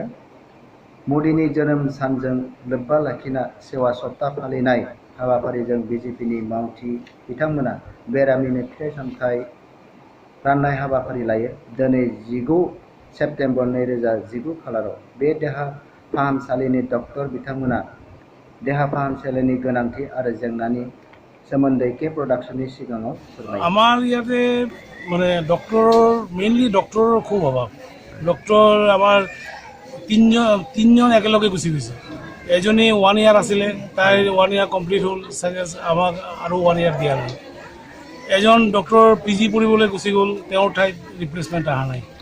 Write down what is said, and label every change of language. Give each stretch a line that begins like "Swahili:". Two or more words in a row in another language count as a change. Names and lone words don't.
Bodo: मोदीनि जोनोम सानजों लोब्बा लाखिना सेवा सप्ता फालिनाय हाबाफारिजों बिजेपिनि मावथि बिथांमोना बेरामिनो फिथाइ सामथाइ राननाय हाबाफारि लायो। दिनै 19 सेप्तेम्बर 2019 खालाराव बे देहा फाहामसालिनि डक्टर बिथांमोना देहा फाहामसालिनि गोनांथि आरो जेंनानि सोमोन्दै के प्रडाक्शननि सिगाङाव फोरमायो।
Assamese: আমার ইয়াতে মানে মেইনলি ডক্টৰৰ খুব অভাৱ। ডক্টৰ আমাৰ তিনিজন একেলগে গুচি গৈছে। এজনী 1 ইয়াৰ আছিলে, তাইৰ 1 ইয়াৰ কমপ্লিট হ'ল, আমাক আৰু 1 ইয়াৰ দিয়া নাই। এজন ডক্টৰ PG পঢ়িবলৈ গুচি গ'ল, তেওঁৰ ঠাইত ৰিপ্লেচমেণ্ট অহা নাই।